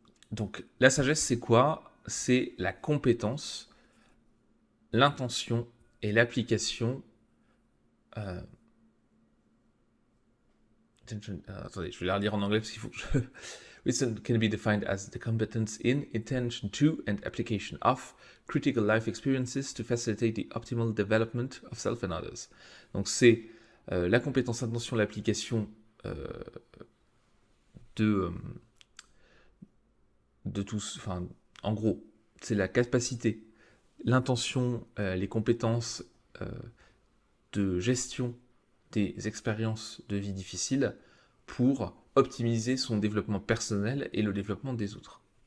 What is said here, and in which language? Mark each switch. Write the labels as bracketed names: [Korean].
[French] Donc la sagesse c'est quoi? C'est la compétence, l'intention et l'application. Attendez, je vais la relire en anglais parce qu'il faut que je... [English] Wisdom can be defined as the competence in, intention to, and application of critical life experiences to facilitate the optimal development of self and others. [French] Donc c'est la compétence, intention, l'application de tous, enfin, en gros, c'est la capacité, l'intention, les compétences de gestion des expériences de vie difficiles pour optimiser son développement personnel et le développement des autres.